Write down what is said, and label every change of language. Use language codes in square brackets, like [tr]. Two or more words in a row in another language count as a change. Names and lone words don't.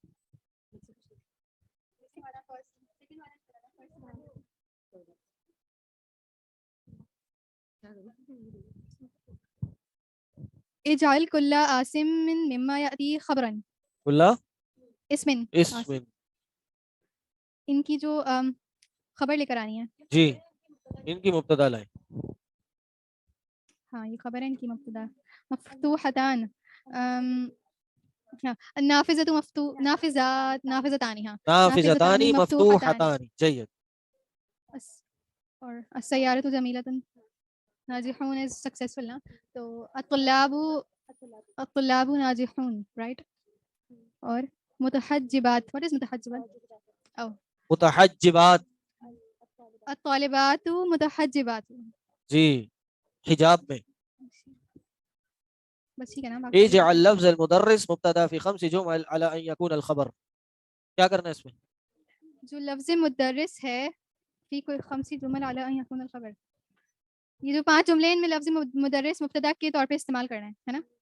[ar] اجعل کل عاصم مما یاتی خبرن. اللہ اسمن اسم [ur] ان کی جو خبر لے کر آنی ہے. جی ان کی مبتدا لائیں. ہاں یہ خبر ہے ان کی مبتدا. [ar] مفتوحتان نافذۃ نافذات نافذتانی. [ur] ہاں [ar] نافذتانی مفتوحتانی. جید. اور السیارۃ جمیلۃ ناجحون [en] is successful [ar] نا. تو الطلاب ناجحون رائٹ. اور متحجبات [en] what is [ar] متحجبات؟ او متحجبات الطالبات متحجبات. [ur] جی حجاب میں. بس ٹھیک ہے نا. [ar] اجعل لفظ المدرس مبتدا فی 5 جمل على ان يكون الخبر. [ur] کیا کرنا ہے اس میں؟ جو لفظ مدرس ہے [ar] فی کوئی 5 جمل علی ان یکون الخبر. [ur] یہ جو 5 جملے ان میں لفظ مدرس مبتدا کے طور پہ استعمال کرنا ہے نا.